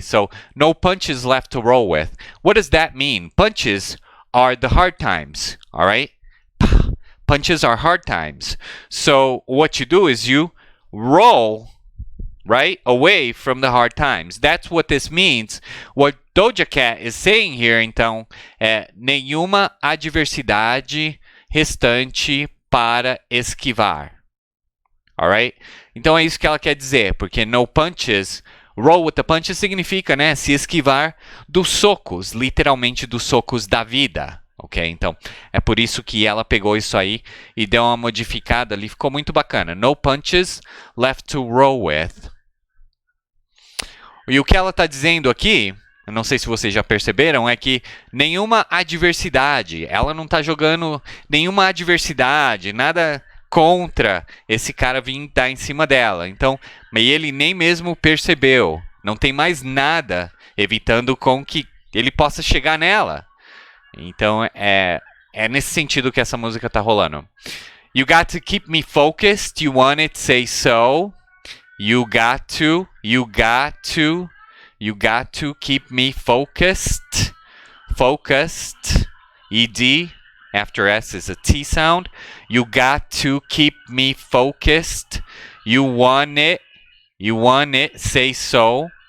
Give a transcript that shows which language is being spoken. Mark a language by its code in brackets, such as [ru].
[en] So no punches left to roll with. What does that mean? Punches are the hard times, all right? Punches are hard times. So what you do is you roll right? Away from the hard times. That's what this means. What Doja Cat is saying here, [pt] então, é nenhuma adversidade restante para esquivar. [en] Alright? [pt] Então é isso que ela quer dizer, porque [en] no punches, roll with the punches [pt] significa, né, se esquivar dos socos, literalmente dos socos da vida. Ok? Então, é por isso que ela pegou isso aí e deu uma modificada ali. Ficou muito bacana. [en] No punches left to roll with. [pt] E o que ela está dizendo aqui, eu não sei se vocês já perceberam, é que nenhuma adversidade, ela não está jogando nenhuma adversidade, nada contra esse cara vir dar em cima dela. Então, ele nem mesmo percebeu. Não tem mais nada evitando com que ele possa chegar nela. Então, é nesse sentido que essa música tá rolando. [en] You got to keep me focused. You want it, say so. You got to keep me focused. Focused. ED after S is a T sound. You got to keep me focused. You want it, say so.